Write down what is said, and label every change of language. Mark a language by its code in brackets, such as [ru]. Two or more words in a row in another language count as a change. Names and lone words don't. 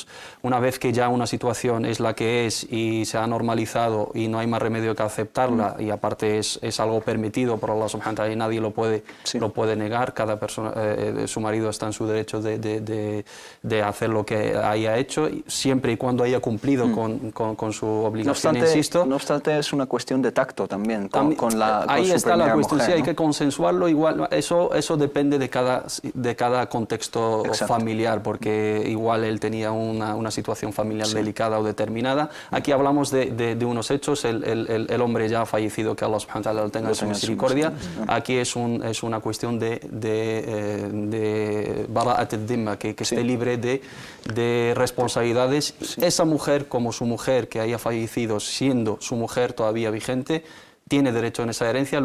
[es] Una vez que ya una situación es la que es y se ha normalizado y no hay más remedio que aceptarla, y aparte es algo permitido por Allah [ar] سبحانه وتعالى [es] y nadie lo puede negar, cada persona, su marido está en su derecho de hacer lo que haya hecho, siempre y cuando haya cumplido con su obligación. No obstante, es una cuestión de tacto también, ahí está la cuestión, mujer, sí, ¿no? hay que consensuarlo igual, eso depende de cada contexto familiar, porque igual él tenía una situación familiar delicada o determinada. Aquí hablamos de unos hechos, el hombre ya ha fallecido, que Allah [ar] سبحانه وتعالى [es] tenga su misericordia. Aquí es una cuestión de [ar] براءة الذمة, [es] que esté libre de responsabilidades. Esa mujer, como su mujer que haya fallecido, siendo su mujer todavía vigente, tiene derecho en esa herencia.